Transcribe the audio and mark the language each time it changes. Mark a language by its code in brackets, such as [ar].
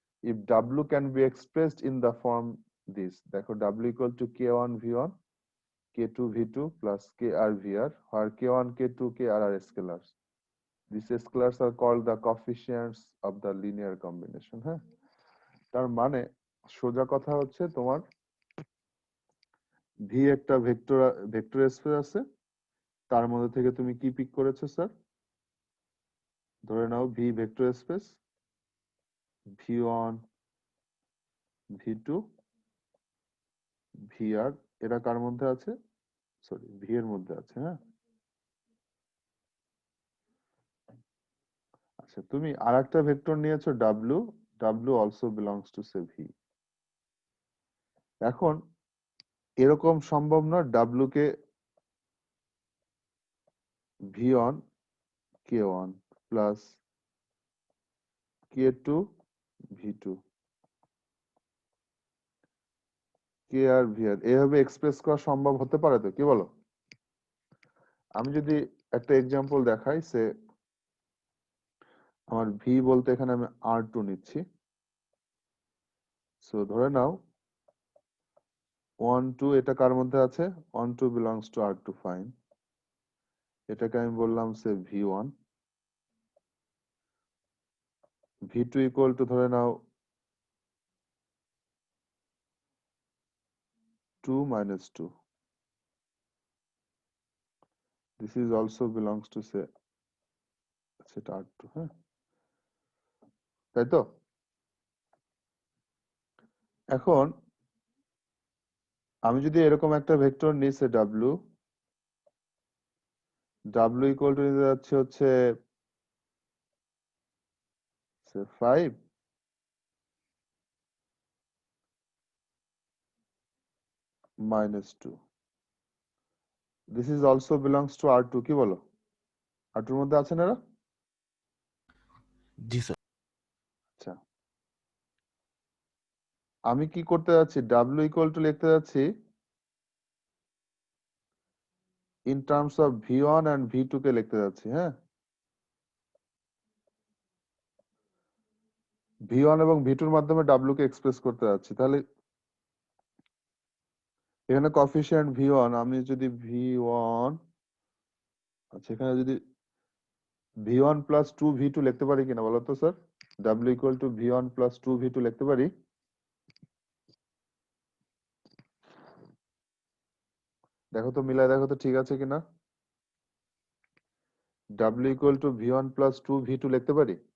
[en] If W can be expressed in the form this, [bn] দেখো [en] W equal to K1 V1, K2 V2 plus KR VR, where K1, K2, KR are scalars. These scalars are called the coefficients of the linear combination. [bn] হ্যাঁ, তার মানে সোজা কথা হচ্ছে তোমার V একটা vector space আছে, তার মধ্যে থেকে তুমি কি পিক করেছো স্যার? ধরে নাও V vector space, V1, V2, VR এরা কার মধ্যে আছে? সরি, V এর মধ্যে আছে। হ্যাঁ, আচ্ছা, তুমি আরেকটা ভেক্টর নিয়েছো W, [en] W also belongs to say V। [bn] এখন এরকম সম্ভব না W কে V1, K1 plus K2, V2, KR VR এভাবে এক্সপ্রেস করা সম্ভব হতে পারে তো? কি বলো? আমি যদি একটা এক্সাম্পল দেখাই, সে আমার V বলতে এখানে আমি R2 নিচ্ছি। সো ধরে নাও 1, 2 এটা কার মধ্যে আছে? 1, 2 [en] belongs to R2, [bn] ফাইন। এটাকে আমি বললাম সে V1, V2 equal to ধরে নাও 2 minus 2, [en] this is also belongs to say set R2। [bn] হ্যাঁ, তাই তো? এখন আমি যদি এরকম একটা ভেক্টর নিই, সে W equal to নিতে যাচ্ছে হচ্ছে 5 minus 2, [en] this is also belongs to R2। [bn] কি বলো? R2 এর মধ্যে আছে না এরা? জি স্যার। আচ্ছা, আমি কি করতে যাচ্ছি? W equal to লিখতে যাচ্ছি [en] in terms of V1 and V2 [bn] কে লিখতে যাচ্ছি। হ্যাঁ, V1 এবং V2 এর মাধ্যমে W কে এক্সপ্রেস করতে যাচ্ছি। তাহলে এখানে কোএফিসিয়েন্ট V1, আমি যদি V1, আচ্ছা এখানে যদি V1 plus 2 V2 লিখতে পারি কিনা বলো তো sir? W equal to V1 plus 2 V2 লিখতে পারি? দেখো তো, মিলাই দেখো তো ঠিক আছে কিনা। W equal to V1 plus 2 V2 লিখতে পারি?